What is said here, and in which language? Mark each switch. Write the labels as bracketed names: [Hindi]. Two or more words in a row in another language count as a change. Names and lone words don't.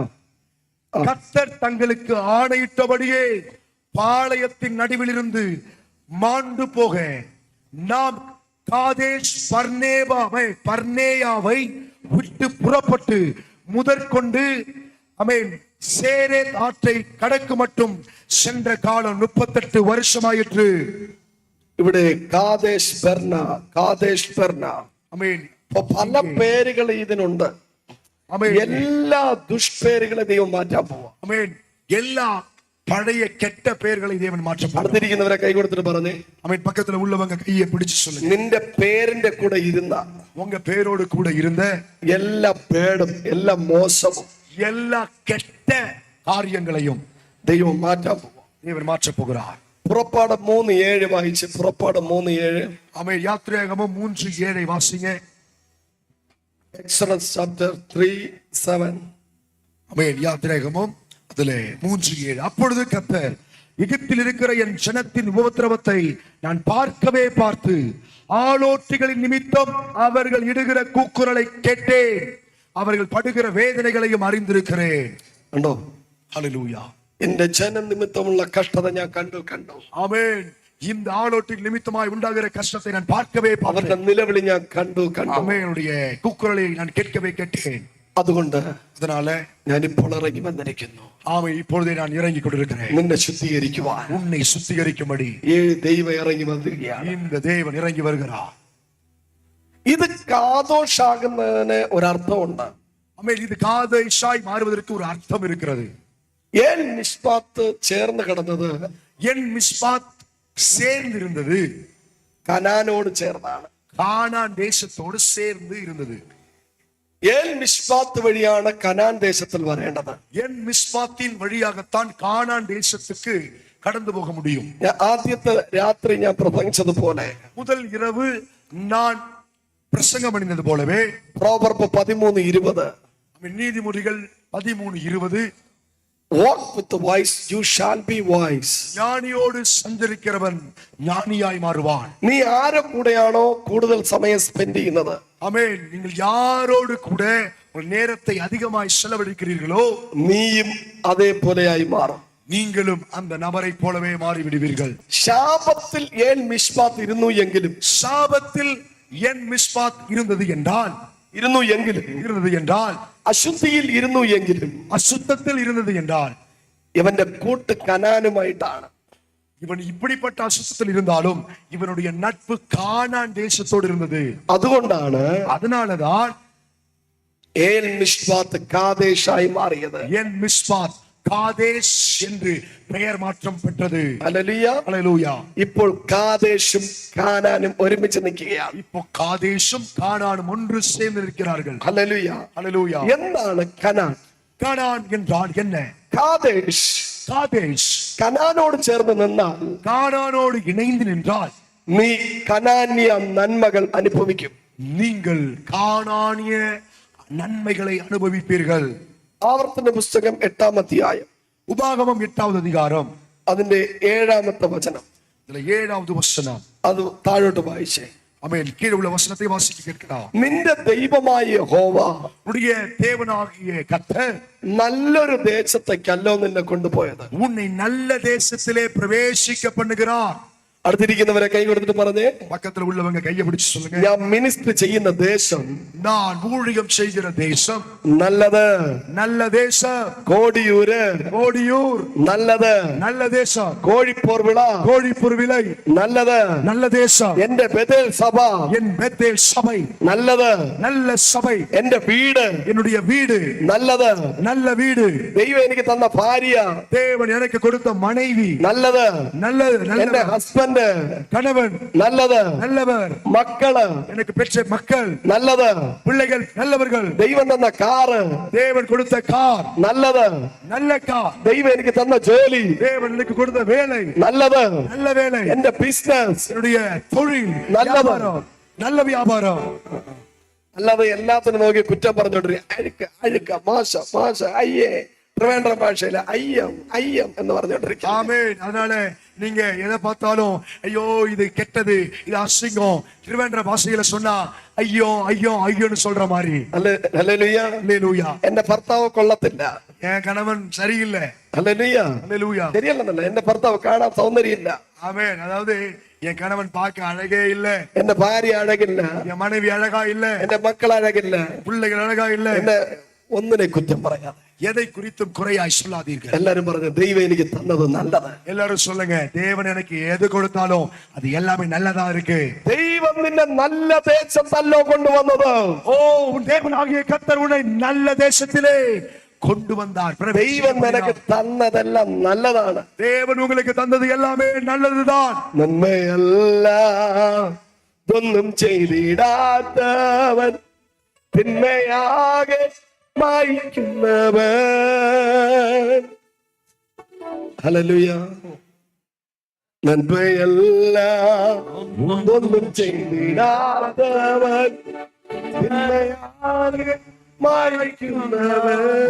[Tamil] கர்த்தர் தங்களுக்கு ஆணையிட்டபடியே பாளையத்தின் நடுவில் இருந்து மாண்டு போக நாம் காதேஷ் பர்னேயாவை விட்டு புறப்பட்டு முதற்கொண்டு ஆமென் சேரேத் ஆற்றை கடக்கு மட்டும் சென்ற காலம் 38 வருஷமாயிற்று. [Malayalam] ഇവിടെ കാദേശ് ബർണ. [Tamil] ஆமென். [Malayalam] പല പേരുകൾ ഇതിനുണ്ട്. [Tamil] ஆமென். [Malayalam] എല്ലാ ദുഷ്പേരുകളെ ദൈവം മാറ്റാൻ പോവാ. [Tamil] ஆமென். எல்லா பழைய கெட்ட பெயர்களை தேவன் மாற்ற போகிறார். [Malayalam] അടുത്തിരിക്കുന്നവരെ കൈ കൊടുത്തിട്ട് പറഞ്ഞേ. [Tamil] ஆமென். பக்கத்துல உள்ளவங்க கையை பிடிச்சு சொல்லுங்க. [Malayalam] നിന്റെ പേരിന്റെ കൂടെ ഇരുന്ന, [Tamil] உங்க பேரோடு கூட இருந்த [Malayalam] എല്ലാ പേടും എല്ലാ മോശവും [Tamil] எல்லா கெட்ட காரியங்களையும் [Malayalam] ദൈവം മാറ്റാൻ പോവാ. [Tamil] தேவன் மாற்ற போகிறார். [Malayalam] പുറപ്പാട് 3:7 വായിച്ച്. പുറപ്പാട് 3:7. [Tamil] ஆமென். யாத்திராகமம் 3:7 வாசிங்க. [English] Exodus chapter 3:7. [Tamil] ஆமென். யாத்திராகமம் அதிலே 3:7. அப்பொழுது கர்த்தர் எகிப்தில் இருக்கிற என் ஜனத்தின் உபத்திரவத்தை நான் பார்க்கவே பார்த்து ஆளோட்டிகளின் நிமித்தம் அவர்கள் இடுகிற கூக்குரலை கேட்டேன். அவர்கள் படுகிற வேதனைகளையும் அறிந்திருக்கிறேன். [Malayalam] കണ്ടോ? [Tamil] ஹalleluya. [Malayalam] എന്റെ ജനം നിമിത്തമുള്ള കഷ്ടത ഞാൻ കണ്ടു. [Tamil] ஆமென். இந்த ஆளோட்டிகள் நிமித்தமாய் உண்டாகிற கஷ்டத்தை நான் பார்க்கவே [Malayalam] അവരുടെ [Tamil] பார்த்தேன். [Malayalam] നിലവിളി ഞാൻ കണ്ടു. [Tamil] ஆமெனுடைய கூக்குரலை நான் கேட்கவே கேட்டேன். [Malayalam] അതുകൊണ്ട് [Tamil] அதனால [Malayalam] ഞാൻ ഇപ്പോൾ ഇറങ്ങി വന്നിരിക്കുന്നു. [Tamil] ஆமென். இப்பொழுதே நான் இறங்கி கொண்டிருக்கிறேன். [Malayalam] നിന്നെ ശുദ്ധീകരിക്കുവാൻ [Tamil] உன்னை சுத்திகரிக்கும்படி [Malayalam] ദൈവം ഇറങ്ങി വന്നിരിക്കുകയാണ്. [Tamil] இந்த தேவன் இறங்கி வருகிறார். [Malayalam] ഇത് കാദോഷാകുന്നതിന് ഒരർത്ഥമുണ്ട്. [Tamil] ஆமென். இது காதேஷாய் மாறுவதற்கு ஒரு அர்த்தம் இருக்கிறது. [Malayalam] ഏൻ മിഷ്പാത്ത് ചേർന്ന് കിടന്നത് [Tamil] என் மிஸ்பாத் சேர்ந்து இருந்தது. [Malayalam] കനാനോട് ചേർന്നാണ്. [Tamil] கானான் தேசத்தோடு சேர்ந்து இருந்தது. [Malayalam] ഏൻ മിഷ്പാത്ത് വഴിയാണ് കനാൻ ദേശത്തിൽ വരേണ്ടത്. [Tamil] என் மிஸ்பாத்தின் வழியாகத்தான் கானான் தேசத்துக்கு கடந்து போக முடியும். [Malayalam] ആദ്യത്തെ രാത്രി ഞാൻ പ്രസംഗിച്ചതുപോലെ [Tamil] முதல் இரவு நான் பிரசங்கம் பண்ணினது போலவே [Malayalam] പ്രോവർബ് 13:20. [Tamil] நீதிமொழிகள் 13:20 [English] walk with the wise, you shall be wise. [Tamil] ஞானியோடு சஞ்சரிக்கிறவன் ஞானியாய் மாறுவான். [Malayalam] നീ ആരെ കൂടെയാണോ കൂടുതൽ സമയം സ്പെൻഡ് ചെയ്യുന്നത്, [Tamil] ஆமென். நீங்கள் யாரோடு கூட ஒரு நேரத்தை அதிகமாய் செலவழிக்கிறீர்களோ [Malayalam] നീയും അതേപോലെയായി മാറും. [Tamil] நீங்களும் அந்த நபரை போலவே மாறிவிடுவீர்கள். [Malayalam] ശാപത്തിൽ ഏൻ മിഷ്പാത്ത് ഇരുന്നു [Tamil] சாபத்தில் என் மிஸ்பாத் இருந்தது என்றால் [Malayalam] അശുദ്ധിയിൽ ഇരുന്നു എങ്കിലും [Tamil] அசுத்தத்தில் இருந்தது என்றால் [Malayalam] ഇവന്റെ കൂട്ട് കനാനുമായിട്ടാണ്. [Tamil] இவன் இப்படிப்பட்ட அசுத்தத்தில் இருந்தாலும் இவனுடைய நட்பு கானான் தேசத்தோடு இருந்தது. [Malayalam] അതുകൊണ്ടാണ് [Tamil] அதனாலதான் [Malayalam] ഏൻ മിഷ്പാത്ത് കാദേശായി മാറിയത്. [Tamil] என் மிஸ்பாத் காதேஷ் என்று பெயர் மாற்றம் பெற்றது. [Malayalam] ഹല്ലേലൂയ. [Tamil] ஹல்லேலூயா. [Malayalam] ഇപ്പോൾ കാദേശും കാനാനും ഒരുമിച്ച് നിൽക്കുകയാണ്. [Tamil] இப்போ காதேஷும் கானானும் ஒன்று சேர்ந்து இருக்கிறார்கள். [Malayalam] ഹല്ലേലൂയ. [Tamil] ஹல்லேலூயா. [Malayalam] എന്താണ് കനാൻ? [Tamil] கானான் என்றால் என்ன? [Malayalam] കാദേശ് [Tamil] காதேஷ் [Malayalam] കനാനോട് ചേർന്ന് നിന്നാൽ, [Tamil] கானானோடு இணைந்து நின்றால் [Malayalam] നീ കനാന്യ നന്മകൾ അനുഭവിക്കും. [Tamil] நீங்கள் கானானிய நன்மைகளை அனுபவிப்பீர்கள். [Malayalam] ആവർത്തന പുസ്തകം 8-ാം അധ്യായം [Tamil] உபாகமம் 8வது அதிகாரம் [Malayalam] അതിന്റെ 7-ാമത്തെ വചനം. [Tamil] இதுல 7வது வசனம். [Malayalam] അത് താഴോട്ട് വായിച്ചേ. [Tamil] ஆமென். கீழே உள்ள வசனத்தை வாசிக்க கேட்கலாம். [Malayalam] നിന്റെ ദൈവമായ യഹോവ [Tamil] உடைய தேவனாகிய கர்த்தர் [Malayalam] നല്ലൊരു ദേശത്തേക്കല്ലോ നിന്നെ കൊണ്ടുപോയത്. [Tamil] உன்னை நல்ல தேசத்திலே பிரவேசிக்க பண்ணுகிறார். [Malayalam] അടുത്തിരിക്കുന്നവരെ കൈ കൊടുത്തിട്ട് പറഞ്ഞേ, [Tamil] பக்கத்துல உள்ளவங்க கையை பிடிச்சு சொல்லுங்க, [Malayalam] ഞാൻ മിനിസ്റ്റർ ചെയ്യുന്ന ദേശം, [Tamil] நான் ஊழியம் செய்கிற தேசம் [Malayalam] നല്ലത്. [Tamil] நல்ல தேசம். [Malayalam] കോടിയൂര് [Tamil] கோடியூர் [Malayalam] നല്ലത്. [Tamil] நல்ல தேசம். [Malayalam] കോഴിപ്പോർവിള [Tamil] கோழிப்பூர் விலை [Malayalam] നല്ലത്. [Tamil] நல்ல தேசம். [Malayalam] എന്റെ ബേതേൽ സഭ [Tamil] என் பெத்தேல் சபை [Malayalam] നല്ലത്. [Tamil] நல்ல சபை. [Malayalam] എന്റെ വീട് [Tamil] என்னுடைய வீடு [Malayalam] നല്ലത്. [Tamil] நல்ல வீடு. [Malayalam] ദൈവം എനിക്ക് തന്ന ഭാര്യ [Tamil] தேவன் எனக்கு கொடுத்த மனைவி [Malayalam] നല്ലത്. [Tamil] நல்லது. [Malayalam] എന്റെ [Tamil] நல்ல [Malayalam] ഹസ്ബൻഡ് [Tamil] கணவன் [Malayalam] നല്ലത്. [Tamil] நல்லவர். [Malayalam] മക്കള് [Tamil] எனக்கு பெற்ற மக்கள் [Malayalam] നല്ലത്. [Tamil] பிள்ளைகள் நல்லவர்கள். [Malayalam] ദൈവം തന്ന കാറ് [Tamil] தேவன் கொடுத்த கார் [Malayalam] നല്ലത്. [Tamil] நல்ல கார். [Malayalam] ദൈവം എനിക്ക് തന്ന ജോലി [Tamil] தேவன் எனக்கு கொடுத்த வேலை [Malayalam] നല്ലത്. [Tamil] நல்ல வேலை. [Malayalam] എന്റെ ബിസിനസ് [Tamil] என்னுடைய தொழில் நல்லது. வியாபாரம் நல்ல வியாபாரம். [Malayalam] അല്ലാതെ എല്ലാത്തിനും നോക്കി കുറ്റം പറഞ്ഞോണ്ടിരിക്കുക. അഴുക്ക അഴുക്ക മോശ മോശ അയ്യേ, ട്രിവാൻഡ്രം ഭാഷയില് അയ്യം അയ്യം എന്ന് പറഞ്ഞോണ്ടിരിക്കുക. [Tamil] ஆமென். அதனால நீங்க எதை பார்த்தாலும் ஐயோ இது கெட்டது, இது அசிங்கம், திருவேண்டர பாஷையில சொன்னா ஐயோ ஐயோ ஐயோன்னு சொல்ற மாதிரி. [Malayalam] ഹല്ലേലൂയ. [Tamil] அல்லேலூயா. [Malayalam] എന്റെ ഭർത്താവ് കൊള്ളത്തില്ല. [Tamil] என் கணவன் சரியில்லை. [Malayalam] ഹല്ലേലൂയ. [Tamil] அல்லேலூயா. [Malayalam] ശരിയല്ലെന്നല്ല, എന്റെ ഭർത്താവ് കാണാൻ സൗന്ദര്യമില്ല. [Tamil] ஆமென். அதாவது என் கணவன் பார்க்க அழகே இல்ல, [Malayalam] എന്റെ ഭാര്യ അഴകില്ല, [Tamil] என் மனைவி அழகா இல்ல, [Malayalam] എന്റെ മക്കൾ അഴകില്ല, [Tamil] பிள்ளைகள் அழகா இல்ல. [Malayalam] എന്നെ ഒന്നിനെ കുറ്റം പറയാതെ [Tamil] எதை குறித்தும் குறையாய் சொல்லாதீர்கள். [Malayalam] എല്ലാരും പറഞ്ഞു ദൈവം എനിക്ക് തന്നത് നല്ലത്. [Tamil] எல்லாரும் சொல்லுங்க, தேவன் எனக்கு எது கொடுத்தாலும் அது எல்லாமே நல்லதா இருக்கு. [Malayalam] ദൈവം നിന്നെ നല്ല ദേശത്തല്ലോ കൊണ്ടുവന്നത്. [Tamil] ஓ, உன் தேவனாகிய கர்த்தர் உன்னை நல்ல தேசத்திலே கொண்டு வந்தார். [Malayalam] ദൈവം നിനക്ക് തന്നതെല്ലാം നല്ലതാണ്. [Tamil] தேவன் உங்களுக்கு தந்தது எல்லாமே நல்லதுதான். [Malayalam] നന്മയല്ല ഒന്നും ചെയ്തിടാത്തവൻ, തിന്മയാകെ മായ്ക്കുന്നവൻ. ഹല്ലേലൂയ. നന്മയല്ല ഒന്നും ചെയ്തിടാത്തവൻ, തിന്മയാകെ മായ്ക്കുന്നവൻ,